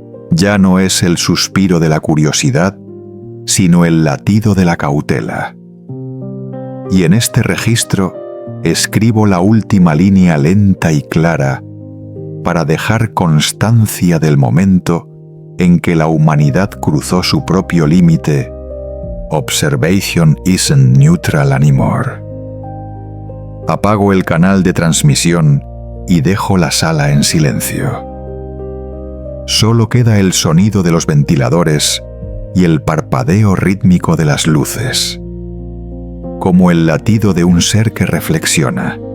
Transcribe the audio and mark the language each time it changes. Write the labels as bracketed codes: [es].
[es] Ya no es el suspiro de la curiosidad, sino el latido de la cautela. Y en este registro escribo la última línea lenta y clara para dejar constancia del momento en que la humanidad cruzó su propio límite. [en] Observation isn't neutral anymore. [es] Apago el canal de transmisión y dejo la sala en silencio. Solo queda el sonido de los ventiladores y el parpadeo rítmico de las luces, como el latido de un ser que reflexiona.